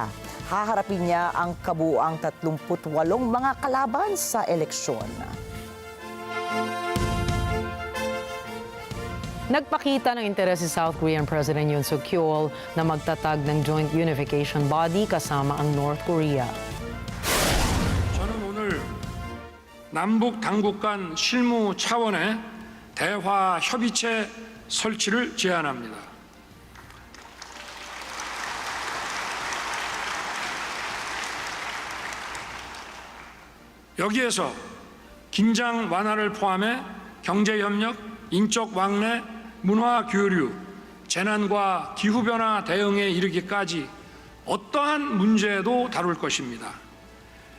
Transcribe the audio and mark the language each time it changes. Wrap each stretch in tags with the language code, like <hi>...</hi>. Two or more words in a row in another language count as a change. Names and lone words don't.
<tl>Haharapin niya ang kabuuang 38 mga kalaban sa eleksyon. Nagpakita ng interes si South Korean President Yoon Suk-yeol na magtatag ng Joint Unification Body kasama ang North Korea.</tl> <ko>저는 오늘 남북 당국 간 실무 차원의 대화 협의체 설치를 제안합니다. 여기에서 긴장 완화를 포함해 경제협력, 인적 왕래, 문화 교류, 재난과 기후변화 대응에 이르기까지 어떠한 문제도 다룰 것입니다.</ko>